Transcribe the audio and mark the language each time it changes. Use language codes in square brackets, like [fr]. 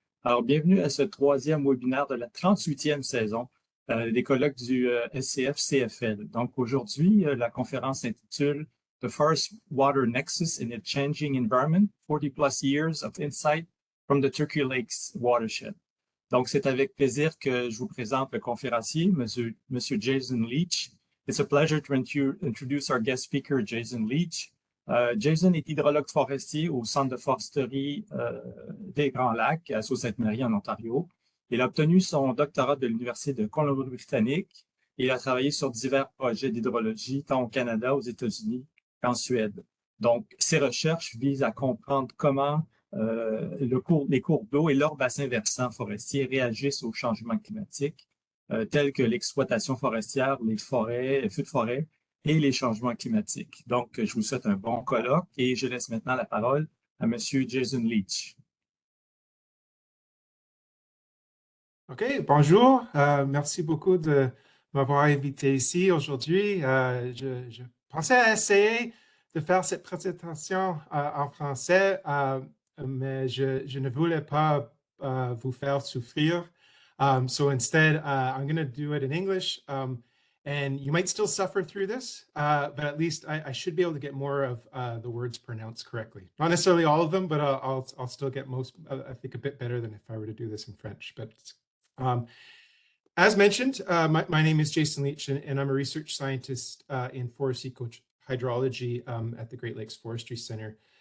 [fr] Alors, bienvenue à ce troisième webinaire de la 38e saison des colloques du SCF-CFL. Donc, aujourd'hui, la conférence s'intitule [en] The Forest Water Nexus in a Changing Environment, 40 plus years of insight from the Turkey Lakes Watershed. [fr] Donc, c'est avec plaisir que je vous présente le conférencier, Monsieur Jason Leach. [en] It's a pleasure to introduce our guest speaker, Jason Leach. [fr] Jason est hydrologue forestier au Centre de foresterie des Grands Lacs à Sault-Sainte-Marie en Ontario. Il a obtenu son doctorat de l'Université de Colombie-Britannique et il a travaillé sur divers projets d'hydrologie, tant au Canada, aux États-Unis qu'en Suède. Donc, ses recherches visent à comprendre comment les cours d'eau et leurs bassins versants forestiers réagissent au changement climatique tels que l'exploitation forestière, les forêts, les feux de forêt et les changements climatiques. Donc, je vous souhaite un bon colloque et je laisse maintenant la parole à Monsieur Jason Leach. OK, bonjour. Merci beaucoup de m'avoir invité ici aujourd'hui. Je pensais essayer de faire cette présentation en français, mais je ne voulais pas vous faire souffrir. [en] So instead, I'm going to do it in English. And you might still suffer through this, but at least I should be able to get more of the words pronounced correctly. Not necessarily all of them, but I'll still get most, I think, a bit better than if I were to do this in French. But as mentioned, my name is Jason Leach, and I'm a research scientist in forest hydrology at the Great Lakes Forestry Center.